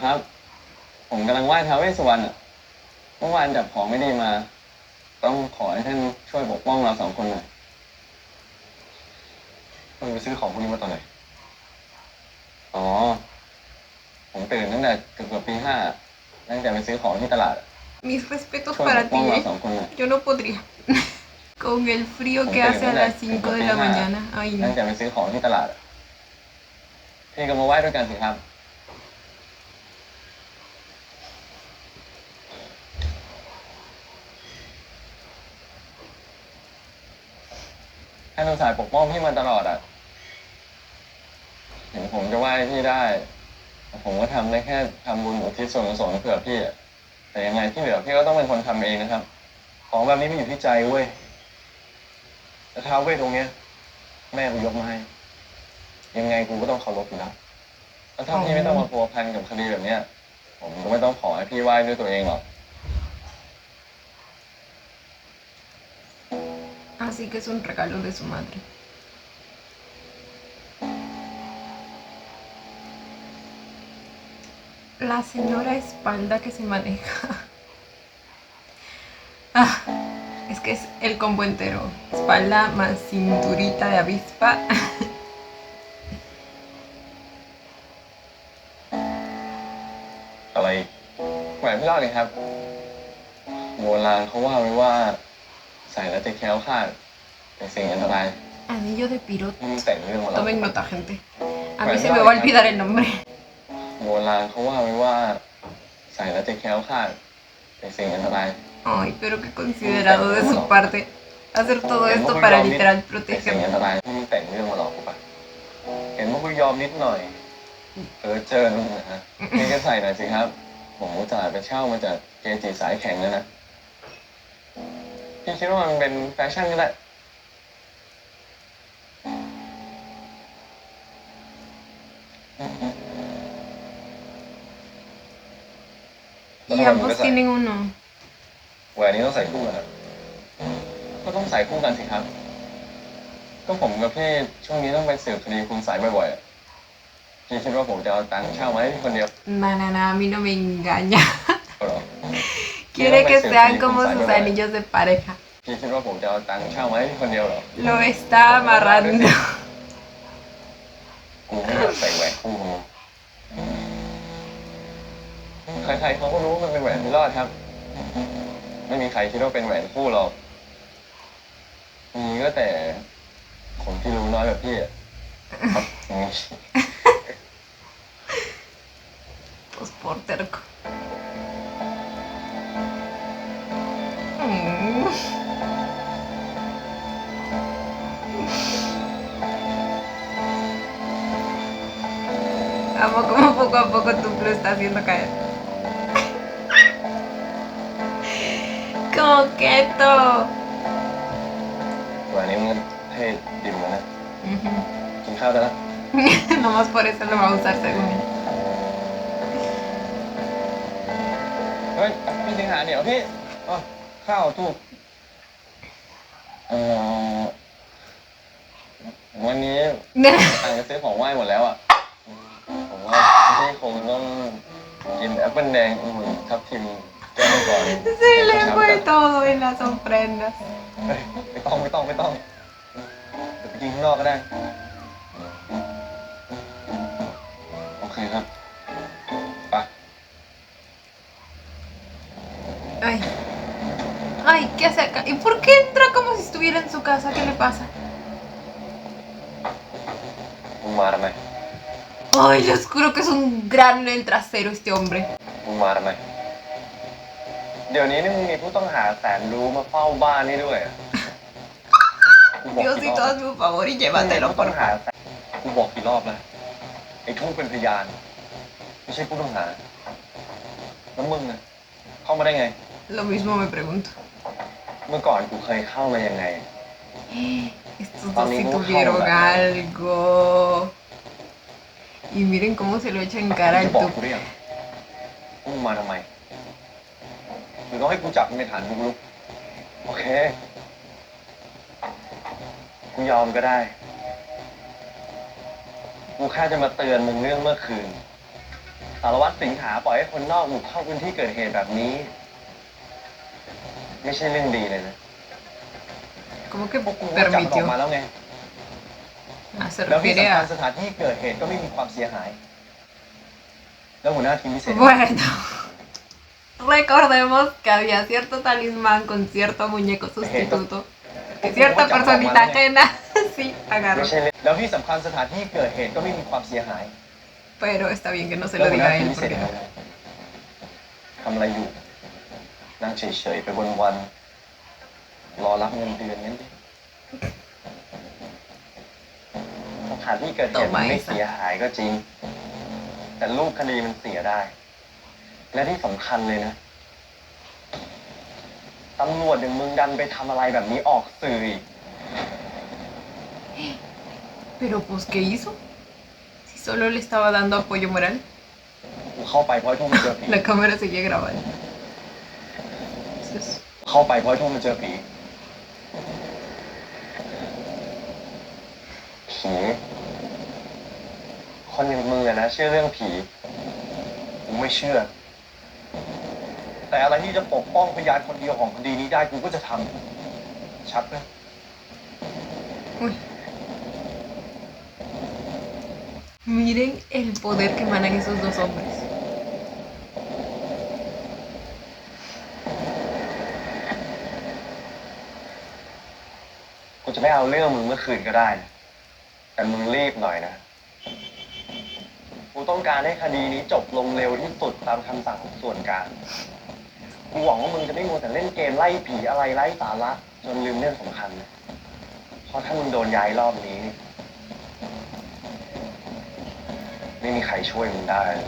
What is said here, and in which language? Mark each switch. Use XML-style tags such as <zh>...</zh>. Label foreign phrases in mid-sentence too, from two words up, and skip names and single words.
<th>ครับ ผมกำลังไหว้ท้าวเวสสุวรรณอ่ะเมื่อวานจับของไม่ดีมา ต้องขอให้ท่านช่วยปกป้องเราสองคนหน่อย มึงไปซื้อของพวกนี้มาตอนไหนอ๋อ ผมตื่นตั้งแต่เกือบปีห้าตั้งแต่ไปซื้อของที่ตลาด</th> <es>Mis respetos</es> <th>ช่วยป</th> <es>para</es> <th>กป้อง</th> <es>ti,</es> <th>เราสองคนหน่อย</th> <es>Yo no podría. Con el frío que hace a las 5 de la mañana. Ay,</es> <th>ตั้ง</th> <es>no.</es> <th>แต่ไปซื้อของที่ตลาดอะพี่ก็มาไหว้ด้วยกันสิครับให้เราสายปกป้องพี่มาตลอดอ่ะถึงผม จะไหว้พี่ได้แต่ผมก็ทำได้แค่ทำบุญอุทิศส่วนกุศลเผื่อพี่อะแต่ยังไงที่เหลือพี่ก็ต้องเป็นคนทำเองนะครับ ของแบบนี้มันอยู่ที่ใจเว้ยแต่ท้าวเวทตรงเนี้ย แม่กูยกมาให้ยังไงกูก็ต้องเคารพอยู่แล้วแล้วถ้าพี่ไม่ต้องมาพัวพันกับคดีแบบเนี้ย ผมก็ไม่ต้องขอให้พี่ไหว้ด้วยตัวเองหรอก</th> <es>Así que es un regalo de su madre. La señora espalda que se maneja. Ah, es que es el combo entero. Espalda más cinturita de avispa.</es> <th>อะไรอีกแหวนพี่รอดเลยครับโบราณเขาว่าไว้ว่า ใส่แล้วจะแคล้วคลาดเป็นสิ่งอันตราย</th> <es>Anillo de pirote.</es> <th>นี่มึงแต่งเรื่องมาหรอ</th> <es>Tomen nota, gente. A mí se me va a olvidar el nombre.</es> <th>โบราณเขาว่าไว้ว่า ใส่แล้วจะแคล้วคลาดเป็นสิ่งอันตราย</th> <es>Ay, pero qué considerado de su parte hacer todo esto para literal</es> <th>เป็นสิ่ง</th> <es>protegerme.</es> <th>อันตรายนี่มึงแต่งเรื่องมาหรอกกูปะเห็นว่ากูยอมนิดหน่อยเจอมึงนะฮะพี่ก็ใส่หน่อยสิครับ ผมอุตส่าห์ไปเช่ามาจากเกจิสายแข็งแล้วนะพี่คิดว่ามันเป็นแฟชั่นก็ได้</th> <es>Y ambos tienen uno.</es> <th>แหวนนี้ต้องใส่คู่กันครับก็ต้องใส่คู่กันสิครับ ก็ผมกับพี่ช่วงนี้ต้องไปสืบคดีคุณสายบ่อยๆอะพี่คิดว่าผมจะเอาตังค์เช่ามาให้พี่คนเดียว</th> <es>Nada, a mí no me engaña.</es> <th>เหรอ</th> <es>Quiere que sean como sus anillos de pareja.</es> <th>พี่คิดว่าผมจะเอาตังค์เช่ามาให้พี่คนเดียวเหรอ</th> <es>Lo está amarrando.</es> <th>กูไม่อยากใส่แหวนคู่มึงใครๆเขาก็รู้ว่ามันเป็นแหวนพี่รอดครับ ไม่มีใครคิดว่าเป็นแหวนคู่หรอกมีก็แต่คนที่รู้น้อยแบบพี่อะครับอย่างนี้</th> <es>Pues por terco. Mm. Amo como poco a poco tú lo estás haciendo caer. Coqueto.</es> <th>แหวนนี้มันเท่ดิมเลยนะ Ujú. กินข้าวได้แล้ว</th> <es>Nomás por eso lo va a usar según él.</es> <th>เฮ้ยพี่สิงหาเดี๋ยวพี่อ๋อข้าวทูบวันนี้ตังค์จะซื้อของไหว้หมดแล้วอ่ะ ผมว่าพี่คงต้องกินแอปเปิ้ลแดงองุ่นทับทิมแก้วมังกร</th> <es>Se le fue todo en las ofrendas.</es> <th>เฮ้ยไม่ต้องเดี๋ยวไปกินข้างนอกก็ได้ โอเคครับไป</th> <es>Ay. Ay, ¿qué hace acá? ¿Y por qué entra como si estuviera en su casa? ¿Qué le pasa?</es> <th>มึงมาทำไม</th> <es>Ay, les juro que es un grano en el trasero este hombre.</es> <th>มึงมาทำไม เดี๋ยวนี้นี่มึงมีผู้ต้องหาแสนรู้มาเฝ้าบ้านนี่ด้วยอะกูบอกกี่ร</th> <es>Diosito,</es> <th>อบ</th> <es>hazme un favor y</es> <th>ต้</th> <es>llévatelo,</es> <th>อง</th> <es>por</es> <th>หา</th> <es>favor.</es> <th>กูบอกกี่รอบแล้วไอ้ทูกเป็นพยาน ไม่ใช่ผู้ต้องหา แล้วมึงน่ะเข้ามาได้ไง</th> <es>Lo mismo me pregunto.</es> <th>เมื่อก่อนกูเคยเข้ามายังไง</th> <es>Estos dos sí tuvieron algo. Y miren cómo se lo echa en cara</es> <th>จะ</th> <es>el</es> <th>บอก</th> <es>tuco.</es> <th>กูได้ยังมึงมาทำไมหรือต้องให้กูจับมึงในฐานบุกรุกโอเค กูยอมก็ได้ กูแค่จะมาเตือนมึงเรื่องเมื่อคืน สารวัตรสิงหาปล่อยให้คนนอกบุกเข้าพื้นที่เกิดเหตุแบบนี้ ไม่ใช่เรื่องดีเลยนะ</th> <es>¿Cómo que</es> <th>พวกกูก็จับมันอ</th> <es>permitió?</es> <th>อกมาแล้วไง</th> <es>Ah, se</es> <th>แล้วที่</th> <es>refiere</es> <th>สำคัญ</th> <es>a...</es> <th>สถานที่เกิดเหตุก็ไม่มีความเสียหาย แล้วหัวหน้าทีมพิเศษ</th> <es>Bueno, recordemos que había cierto talismán con cierto muñeco sustituto. Que cierta personita ajena sí</es> <th>ไม่</th> <es>agarró.</es> <th>ใช่เรื่องแล้วที่สำคัญสถานที่เกิดเหตุก็ไม่มีความเสียหาย</th> <es>Pero está bien que no se</es> <th>แล้ว</th> <es>lo</es> <th>หัวห</th> <es>diga</es> <th>น้า</th> <es>a</es> <th>ทีม</th> <es>él</es> <th>พิเศษ</th> <es>porque...</es> <th>ทำอะไรอยู่ นั่งเฉยๆไปวันๆรอรับเงินเดือนงั้นดิสถานที่เกิดเหตุมันไม่เสียหายก็จริง แต่รูปคดีมันเสียได้ และที่สำคัญเลยนะตำรวจอย่างมึงดันไปทำอะไรแบบนี้ออกสื่ออีก</th> <es>Pero pues, ¿qué hizo? Si solo le estaba dando apoyo moral.</es> <th>กูเข้าไปเพราะไอ้ทุ่มมันเจอผี</th> <es>La cámara seguía grabando. Entonces,</es> <th>เข้าไปเพราะไอ้ทุ่มมันเจอผีผีคนอย่างมึงอะนะเชื่อเรื่องผีกูไม่เชื่อ แต่อะไรที่จะปกป้องพยานคนเดียวของคดีนี้ได้กูก็จะทำชัดไหม</th> <es>uy. Miren el poder que emanan esos dos hombres.</es> <th>กูจะไม่เอาเรื่องมึงเมื่อคืนก็ได้นะแต่มึงรีบหน่อยนะ กูต้องการให้คดีนี้จบลงเร็วที่สุดตามคำสั่งของส่วนกลาง กูหวังว่ามึงจะไม่มัวแต่เล่นเกมไล่ผีอะไรไร้สาระจนลืมเรื่องสำคัญนะเพราะถ้ามึงโดนย้ายรอบนี้นี่ไม่มีใครช่วยมึงได้</th>